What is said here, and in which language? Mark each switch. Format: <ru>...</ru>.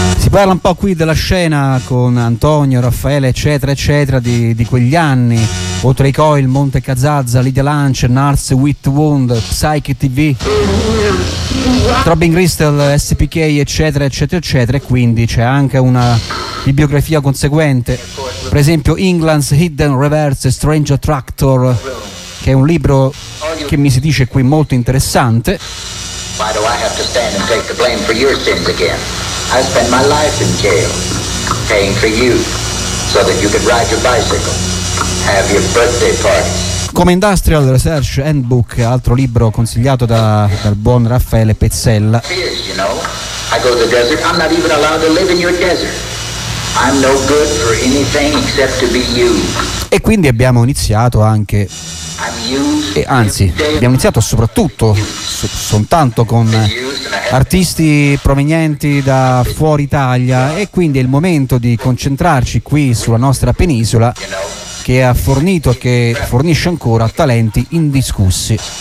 <it>Parla un po' qui della scena con Antonio, Raffaele, eccetera, eccetera, di quegli anni, oltre ai Coil, Monte Cazzazza, Lydia Lunch, Nars, Wit Wound, Psyche TV, Throbbing Crystal, SPK, eccetera, eccetera, eccetera, e quindi c'è anche una bibliografia conseguente, per esempio England's Hidden Reverse, Strange Attractor, che è un libro che mi si dice qui molto interessante.</it> <en>Why do I have to stand and take the blame for your sins again? I spent my life in jail, paying for you, so that you could ride your bicycle, have your birthday party.</en> <it>Come Industrial Research Handbook, altro libro consigliato dal buon Raffaele Pezzella.</it> <en>You know, I go to the desert. I'm not even allowed to live in your desert. I'm no good for anything except to be you.</en> <it>E quindi abbiamo iniziato anche. E anzi, abbiamo iniziato soprattutto, soltanto con artisti provenienti da fuori Italia, e quindi è il momento di concentrarci qui sulla nostra penisola, che ha fornito e che fornisce ancora talenti indiscussi.</it>